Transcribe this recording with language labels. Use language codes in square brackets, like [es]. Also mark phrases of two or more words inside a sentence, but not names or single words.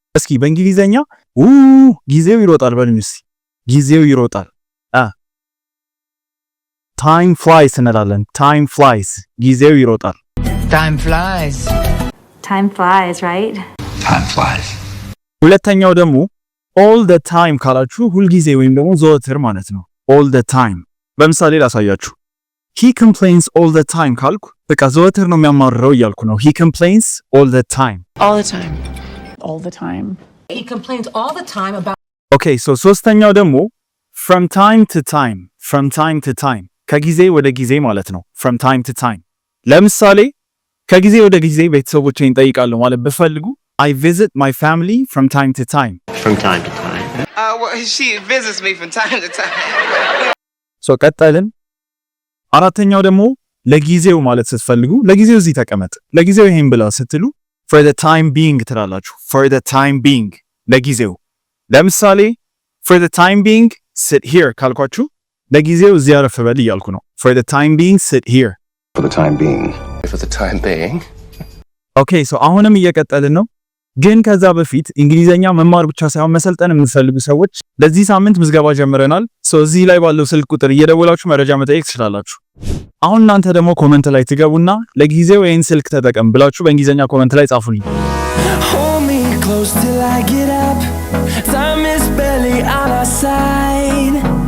[am] እስኪ በእንግሊዘኛ ጊዜው ይሮጣል በሉኝ እስኪ። ጊዜው ይሮጣል። [en] time flies [am] እንላለን። [en] time flies [am] ጊዜው ይሮጣል። [en] time flies right? time flies። [am] ሁለተኛው ደግሞ [en] all the time [am] ካላችሁ ሁልጊዜ ወይም ደግሞ ዘወትር ማለት ነው። [en] all the time [am] በምሳሌ ላሳያችሁ። [en] he complains all the time [am] ካልኩ በቃ ዘወትር ነው የሚያማርረው እያልኩ ነው። [en] he complains all the time he complains all the time about okay so [am] ሶስተኛው ደግሞ [en] from time to time [am] ከጊዜ ወደ ጊዜ ማለት ነው። [en] from time to time [am] ለምሳሌ ከጊዜ ወደ ጊዜ ቤተሰቦቼን እጠይቃለሁ ማለት ብፈልጉ [en] I visit my family from time to time well, she visits me from time to time [am] so ቀጠልን። አራተኛው ደግሞ ለጊዜው ማለት ስትፈልጉ ለጊዜው እዚህ ተቀመጥ፣ ለጊዜው ይሄን ብላ ስትሉ [en] for the time being [am] ትላላችሁ። [en] for the time being [am] ለጊዜው። ለምሳሌ [en] for the time being sit here [am] ካልኳችሁ ለጊዜው እዚህ አረፍ በል እያልኩ ነው። [en] for the time being sit here for the time being okay so [am] አሁንም እየቀጠልን ነው። ግን ከዛ በፊት እንግሊዘኛ መማር ብቻ ሳይሆን መሰልጠን የምትፈልጉ ሰዎች ለዚህ ሳምንት ምዝገባ ጀምረናል። እዚህ ላይ ባለው ስልክ ቁጥር እየደወላችሁ መረጃ መጠየቅ ትችላላችሁ። አሁን እናንተ ደግሞ ኮሜንት ላይ ትገቡና ለጊዜው ይሄን ስልክ ተጠቀም ብላችሁ በእንግሊዘኛ ኮሜንት ላይ ጻፉልኝ። [en] Hold me close till I get up. Time is barely on our side.